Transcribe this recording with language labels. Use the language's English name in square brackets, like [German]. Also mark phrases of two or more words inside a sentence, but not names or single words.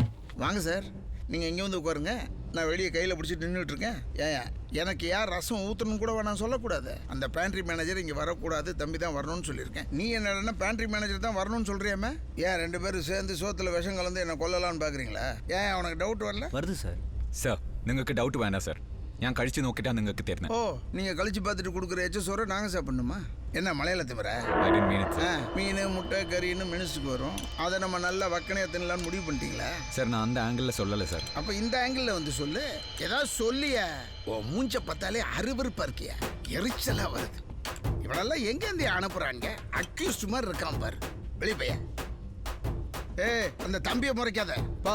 [Tamil] வாங்க சார், நீங்கள் இங்கே வந்து உட்காருங்க. நான் வெளியே கையில் பிடிச்சிட்டு நின்றுட்டு இருக்கேன். ஏன் எனக்கு யார் ரசம் ஊற்றணும் கூட நான் சொல்லக்கூடாது. அந்த பேண்ட்ரி மேனேஜர் இங்கே வரக்கூடாது, தம்பி தான் வரணும்னு சொல்லியிருக்கேன். நீ என்னடா பேண்ட்ரி மேனேஜர் தான் வரணும்னு சொல்கிறியாமே? ஏன் 2 பேரும் சேர்ந்து சோத்தில் விஷம் கலந்து என்னை கொல்லலான்னு பார்க்குறீங்களா? ஏன் அவனுக்கு டவுட் வரல? வருது சார். [Malayalam] சார் നിങ്ങൾക്ക് ഡൗട്ട് വേണ്ട സാർ. ഞാൻ കഴിച്ചു നോക്കിട്ടാ നിങ്ങൾക്ക് തരുന്നത്. [Tamil] ஓ, நீங்கள் கழிச்சு பார்த்துட்டு கொடுக்குற எச்சோரை நாங்கள் சாப்பிடணுமா? என்ன மலையில திமிர? [English] I didn't mean it, sir. [Tamil] மீன், முட்டை, கறின்னு மினிஸ்டுக்கு வரும். அதை நம்ம நல்லா வக்கனையாக தின்னலான்னு முடிவு பண்ணிட்டீங்களா? சார் நான் அந்த ஆங்கிளில் சொல்லலை சார். அப்போ இந்த ஆங்கிளில் வந்து சொல்லு. ஏதாவது சொல்லிய ஓ மூஞ்ச பார்த்தாலே அருவருப்பா இருக்கியா, எரிச்சலாக வருது. இவளெல்லாம் எங்கேருந்து அனுப்புகிறாங்க? அக்யூஸ்ட் மாதிரி இருக்கான் பாரு. வெளியே பையன். அந்த தம்பியை முறைக்காத போ.